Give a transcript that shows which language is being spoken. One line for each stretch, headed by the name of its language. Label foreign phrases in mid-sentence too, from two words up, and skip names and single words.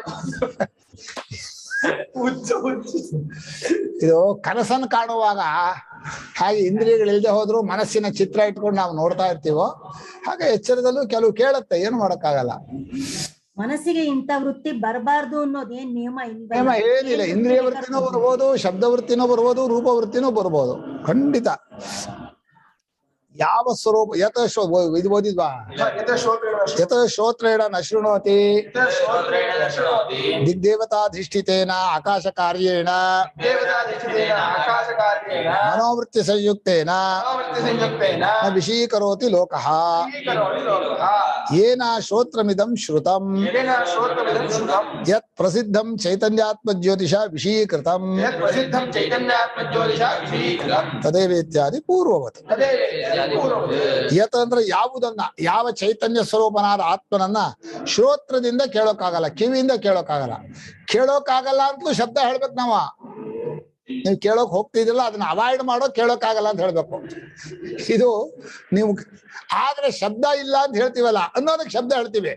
Kannada: ಇದು ಕನಸನ್ನು ಕಾಣುವಾಗ ಹಾಗೆ ಇಂದ್ರಿಯಗಳಿಲ್ಲದೆ ಹೋದ್ರು ಮನಸ್ಸಿನ ಚಿತ್ರ ಇಟ್ಕೊಂಡು ನಾವು ನೋಡ್ತಾ ಇರ್ತೀವೋ ಹಾಗೆ ಎಚ್ಚರದಲ್ಲೂ ಕೆಲವು ಕೇಳುತ್ತೆ, ಏನು ಮಾಡಕ್ಕಾಗಲ್ಲ. ಮನಸ್ಸಿಗೆ ಇಂಥ ವೃತ್ತಿ ಬರಬಾರ್ದು ಅನ್ನೋದು ಏನ್ ನಿಯಮ ಏನಿಲ್ಲ. ಇಂದ್ರಿಯ ವೃತ್ತಿನೂ ಬರ್ಬೋದು, ಶಬ್ದ ವೃತ್ತಿನೂ ಬರ್ಬೋದು, ರೂಪ ವೃತ್ತಿನೂ ಬರ್ಬೋದು, ಖಂಡಿತ. ಯಾವ ಸ್ವರೂಪ ಇದು ಓದಿದ್ವಾ?
Sanskrit: ಯತ ಶ್ರೋತ್ರೇಣ ನ ಶೃಣೋತಿ ದಿಗ್ದೇವತಾಧಿಷ್ಠಿತೇನ ಆಕಾಶ ಕಾರ್ಯೇಣ ಮನೋವೃತ್ತಿ ಸಂಯುಕ್ತೇನ ನ ವಿಷೀಕರೋತಿ ಲೋಕಃ ಯೇನ ಶ್ರೋತ್ರಮಿದಂ ಶ್ರುತಂ ಯತ್ ಪ್ರಸಿದ್ಧಂ ಚೈತನ್ಯಾತ್ಮ ಜ್ಯೋತಿಷ ವಿಷೀಕೃತಂ ತದೇವ ಇತ್ಯಾದಿ ಪೂರ್ವವತ್.
Kannada: ಯತ್ ಅಂದ್ರೆ ಯಾವುದನ್ನ, ಯಾವ ಚೈತನ್ಯ ಸ್ವರೂಪನಾದ ಆತ್ಮನನ್ನ ಶ್ರೋತ್ರದಿಂದ ಕೇಳೋಕ್ಕಾಗಲ್ಲ, ಕಿವಿಯಿಂದ ಕೇಳೋಕ್ಕಾಗಲ್ಲ. ಕೇಳೋಕ್ಕಾಗಲ್ಲ ಅಂತಲೂ ಶಬ್ದ ಹೇಳ್ಬೇಕು. ನೀವು ಕೇಳೋಕ್ ಹೋಗ್ತಿದಿಲ್ಲ, ಅದನ್ನ ಅವಾಯ್ಡ್ ಮಾಡೋ ಕೇಳೋಕ್ಕಾಗಲ್ಲ ಅಂತ ಹೇಳ್ಬೇಕು. ಇದು ನೀವು ಆದ್ರೆ ಶಬ್ದ ಇಲ್ಲ ಅಂತ ಹೇಳ್ತೀವಲ್ಲ ಅನ್ನೋದಕ್ಕೆ ಶಬ್ದ ಹೇಳ್ತೀವಿ.